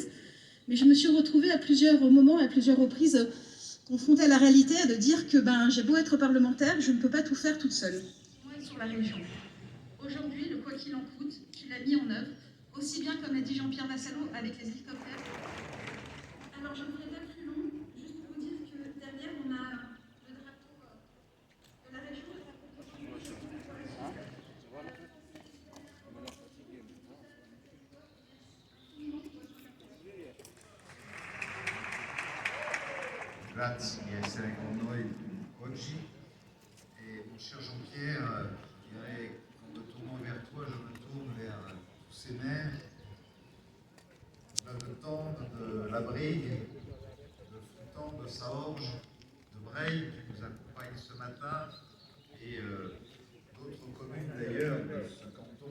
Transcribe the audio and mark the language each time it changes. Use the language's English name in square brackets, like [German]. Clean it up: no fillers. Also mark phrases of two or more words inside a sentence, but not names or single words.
[French] Mais je me suis retrouvée à plusieurs moments, à plusieurs reprises, confrontée à la réalité, de dire que j'ai beau être parlementaire, je ne peux pas tout faire toute seule. Moi, sur la région. Aujourd'hui, le quoi qu'il en coûte, tu l'as mis en œuvre, aussi bien comme l'a dit Jean-Pierre Vassallo avec les hélicoptères. Alors, je ne voudrais pas plus long, juste pour vous dire que derrière, on a le drapeau de la région. [Italian] Grazie di essere con noi oggi. [French] Et mon cher Jean-Pierre, je dirais qu'en me tournant vers toi, je me tourne vers tous ces maires de Tende, de La Brigue, de Foutan, de Saorge, de Breil qui nous accompagnent ce matin et d'autres communes d'ailleurs de ce canton.